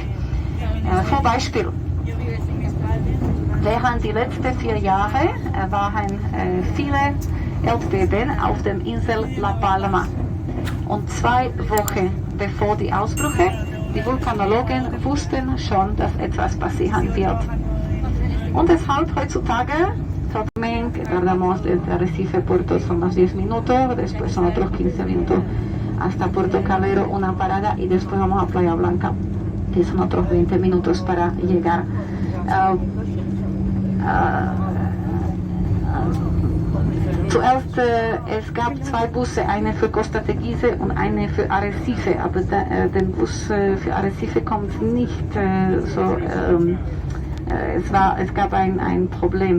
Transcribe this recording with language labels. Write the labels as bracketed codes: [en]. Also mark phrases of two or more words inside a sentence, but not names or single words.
[de] Vor Beispiel, während die letzten 4 Jahre waren viele Erdbeben auf der Insel La Palma, und 2 Wochen bevor die Ausbrüche, die Vulkanologen wussten schon, dass etwas passieren wird. Und deshalb heutzutage, [es] tardamos desde Arrecife, Puerto son más 10 minutos, después son otros 15 minutos hasta Puerto Calero, una parada, y después vamos a Playa Blanca, que son otros 20 minutos para llegar. [de] Zuerst, es gab 2 Busse, eine für Costa Teguise und eine für Arrecife, aber der Bus für Arrecife kommt nicht so, es gab ein Problem.